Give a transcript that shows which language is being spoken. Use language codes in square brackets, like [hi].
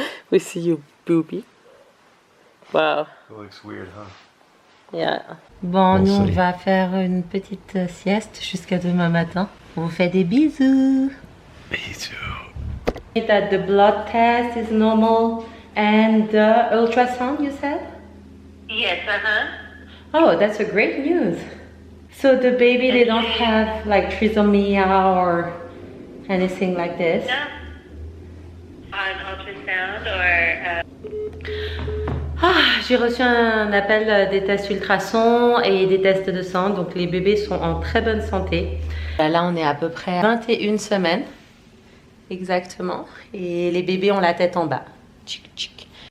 [en] We see you booby. Wow. It looks weird, huh? Yeah. Bon, We'll [fr] nous on [en] see. [fr] va faire une petite sieste jusqu'à demain matin. On vous fait des bisous. [en] Me too. That the blood test is normal and the ultrasound you said? Yes, uh-huh. Oh, that's a great news. So the baby they don't have like trisomia or anything like this? No. On ultrasound or [fr] Ah, j'ai reçu un appel des tests ultrasons et des tests de sang, donc les bébés sont en très bonne santé. Là on est à peu près 21 semaines. Exactement. Et les bébés ont la tête en bas. Tchic, tchic.